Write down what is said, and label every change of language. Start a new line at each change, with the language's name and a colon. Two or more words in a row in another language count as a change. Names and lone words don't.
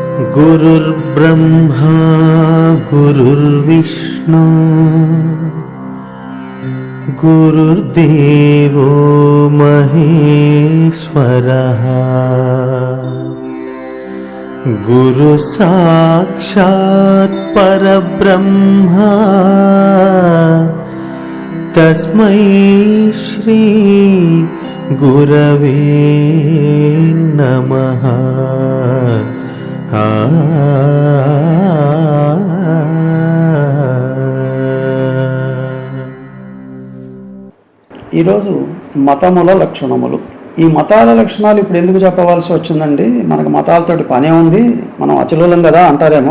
Sanskrit: गुरुर्ब्रह्मा गुरुर्विष्णु गुरुर्देवो महेश्वरः गुरु साक्षात् परब्रह्मा तस्मै श्री गुरवे नमः।
Telugu: ఈరోజు మతముల లక్షణములు. ఈ మతాల లక్షణాలు ఇప్పుడు ఎందుకు చెప్పవలసి వచ్చిందండి? మనకు మతాలతోటి పనే ఉంది, మనం అచలులం కదా అంటారేమో.